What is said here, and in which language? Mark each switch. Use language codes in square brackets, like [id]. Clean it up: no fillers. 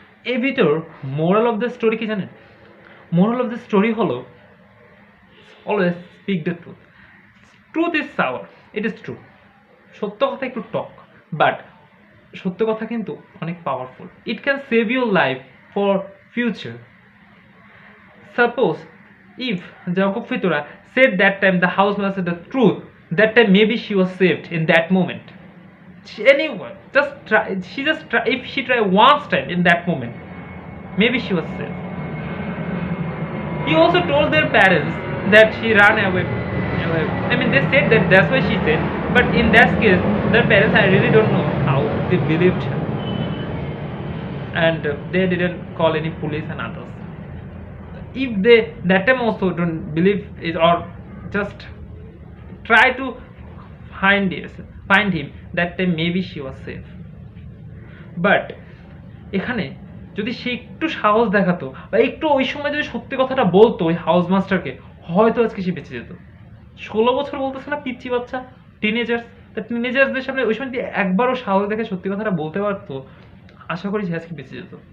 [bn] এই ভিডিওর [en] moral of the story [bn] কি জানেন? [en] Moral of the story হলো always speak the truth. Truth is sour, it is true. [bn] সত্য কথা একটু টক, বাট সত্য কথা কিন্তু অনেক powerful. [en] It can save your life for future. Suppose if Junko Furuta said that time the housemaster the truth, that time maybe she was saved in that moment. Anyone just try, if she try once time in that moment, maybe she was saved. He also told their parents that she ran away. They said that that's why she said, but in that case their parents, I really don't know how they believed her, and they didn't call any police and others. If they that time also don't believe it or just try to find him, that time maybe she was safe. [bn] But এখানে যদি সে একটু সাহস দেখাতো বা একটু ওই সময় যদি সত্যি কথাটা বলতো ওই হাউস মাস্টারকে, হয়তো আজকে সে বেঁচে যেত। 16 বছর বলতেছে না, পিচ্ছি বাচ্চা, টিনেজার্স, তা টিনেজার্সদের সামনে ওই সময় একবারও সাহস দেখে সত্যি কথাটা বলতে পারতো, আশা করি সে আজকে বেঁচে যেত।